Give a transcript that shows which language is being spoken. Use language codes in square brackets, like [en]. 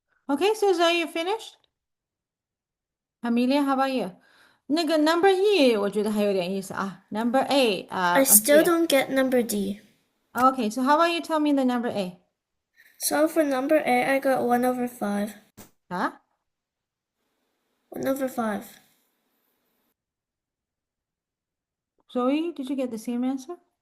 [en] Okay, so Zoe, you finished? Amelia, how about you? [zh] 那个 number E，我觉得还有点意思啊。 [en] Number A， I still Amelia. don't get number D. Okay, so how about you tell me the number A? So for number A, I got 1 over 5. Huh? 1 over 5. Zoe, did you get the same answer?